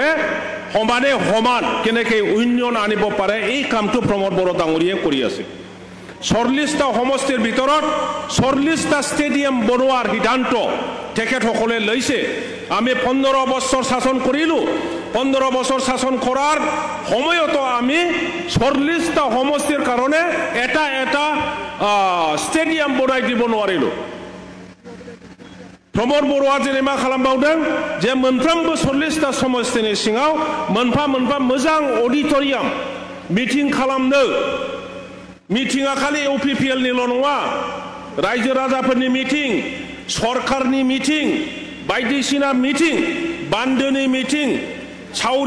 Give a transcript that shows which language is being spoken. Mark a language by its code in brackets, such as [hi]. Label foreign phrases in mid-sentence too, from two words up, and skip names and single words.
[as] সমানে সমান কেনেকে উন্নয়ন আনিব পাৰে এই কামটো প্ৰমদ বড় ডাঙৰীয়ে কৰি আছে 40টা সমষ্টিৰ ভিতৰত 40টা ষ্টেডিয়াম বনোৱাৰ সিদ্ধান্ত তেখেতসকলে লৈছে আমি 15 বছৰ শাসন কৰিলো 15 বছর শাসন করার সময়তো আমি 40টা সমষ্টির কারণে এটা স্টেডিয়াম বনাই দিব নোৱাৰিল [brx] प्रमोद बर'आ दिनै मा खालामबावदों जे मोनफ्रोमबो 40टा समष्टिनि सिङाव मोनफा मोनफा मोजां अडिटोरियाम मिटिं खालामनो मिटिंआ खालि इउपिपिएल निल' नङा रायजो राजाफोरनि मिटिं सरकारनि मिटिं बायदिसिना मिटिं बान्दोनि मिटिं सावरि